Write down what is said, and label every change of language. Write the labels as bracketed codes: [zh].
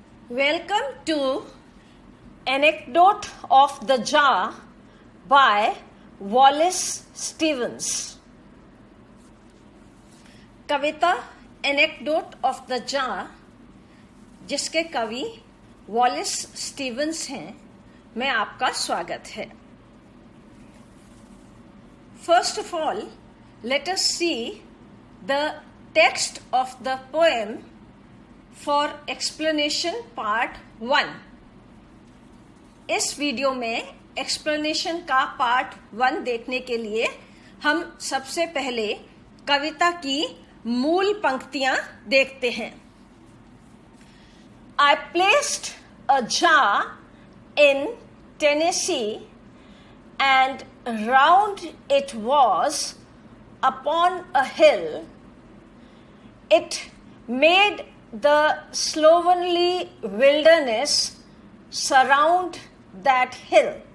[en] Welcome to Anecdote of the Jar by Wallace Stevens. [hi] Kavita anecdote of the jar जिसके कवि वॉलिस Stevens हैं, में आपका स्वागत है. [en] First of all, let us see the text of the poem for explanation part 1. [hi] इस video में explanation का पार्ट 1 देखने के लिए हम सबसे पहले कविता की मूल पंक्तियां देखते हैं. [en] I placed a jar in Tennessee and round it was upon a hill. It made the slovenly wilderness surround that hill.